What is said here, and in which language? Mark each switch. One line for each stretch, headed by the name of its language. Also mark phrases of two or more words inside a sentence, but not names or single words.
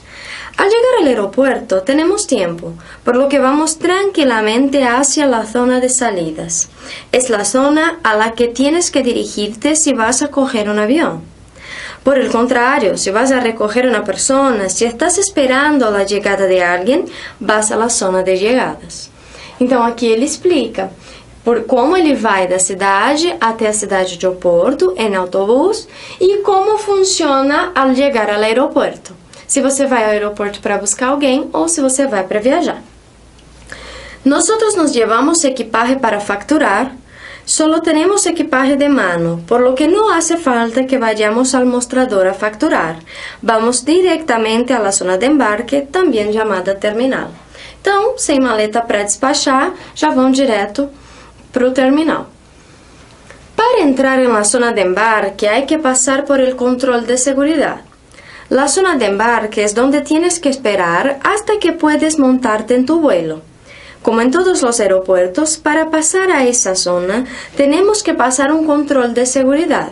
Spanish: Al llegar al aeropuerto tenemos tiempo, por lo que vamos tranquilamente hacia la zona de salidas. Es la zona a la que tienes que dirigirte si vas a coger un avión. Por el contrario, si vas a recoger a una persona, si estás esperando la llegada de alguien, vas a la zona de llegadas.
Portuguese: Então aqui ele explica por como ele vai da cidade até a cidade de Oporto em autobús e como funciona
Spanish: al llegar
Portuguese: ao aeroporto. Se você vai ao aeroporto para buscar alguém ou se você vai para viajar.
Spanish: Nosotros nos llevamos equipaje para facturar. Solo tenemos equipaje de mano, por lo que no hace falta que vayamos al mostrador a facturar. Vamos directamente a la zona de embarque,
Portuguese: também chamada terminal. Então, sem maleta para despachar, já vão direto para o terminal.
Spanish: Para entrar en la zona de embarque hay que pasar por el control de seguridad. La zona de embarque es donde tienes que esperar hasta que puedes montarte en tu vuelo. Como en todos los aeropuertos, para pasar a esa zona tenemos que pasar un control de seguridad.